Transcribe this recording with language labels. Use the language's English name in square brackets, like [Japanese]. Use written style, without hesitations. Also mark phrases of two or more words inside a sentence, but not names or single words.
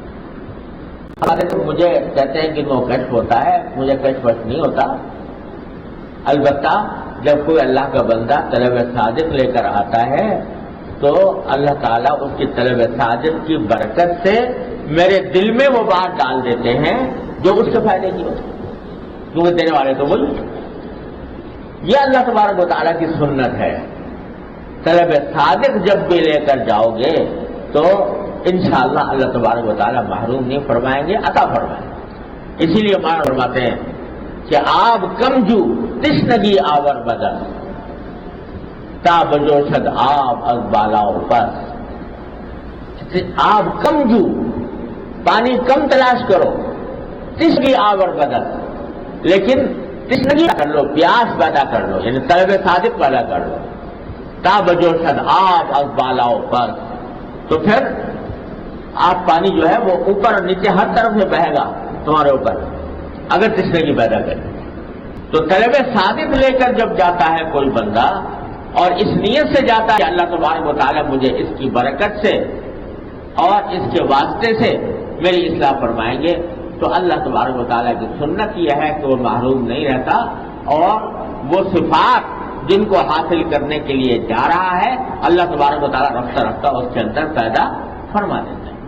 [Urdu] مجھے کہتے ہیں کہ وہ کشف ہوتا ہے، مجھے کشف نہیں ہوتا، البتہ جب کوئی اللہ کا بندہ طلب صادق لے کر آتا ہے تو اللہ تعالیٰ اس کی طلب صادق کی برکت سے میرے دل میں وہ بات ڈال دیتے ہیں جو اس کے فائدے کی ہوتی ہے، کیونکہ دینے والے تو وہی۔ یہ اللہ تبارک و تعالیٰ کی سنت ہے، طلب صادق جب بھی لے کر جاؤ گے تو انشاءاللہ اللہ تبارک و تعالیٰ محروم نہیں فرمائیں گے، عطا فرمائیں گے۔ اسی لیے معنی فرماتے ہیں کہ [Persian] آب کمجو تشنگی آور بدل تا بجوشد آب از بالاؤ پس، آب کمجو [Urdu] پانی کم تلاش کرو، [Persian] تشنگی آور بدل، [Urdu] لیکن تشنگی کر لو، پیاس پیدا کر لو، یعنی طلب صادق پیدا کر لو، [Persian] تا بجوشد آب از بالاؤ پس، [Urdu] تو پھر آپ پانی جو ہے وہ اوپر اور نیچے ہر طرف سے بہے گا تمہارے اوپر اگر تشنگی پیدا کرے۔ تو طلب صادق لے کر جب جاتا ہے کوئی بندہ اور اس نیت سے جاتا ہے کہ اللہ تبارک و تعالیٰ مجھے اس کی برکت سے اور اس کے واسطے سے میری اصلاح فرمائیں گے، تو اللہ تبارک و تعالیٰ کی سنت یہ ہے کہ وہ محروم نہیں رہتا، اور وہ صفات جن کو حاصل کرنے کے لیے جا رہا ہے اللہ تبارک و تعالیٰ رفتہ رفتہ اس کے اندر پیدا فرما دیتا ہے۔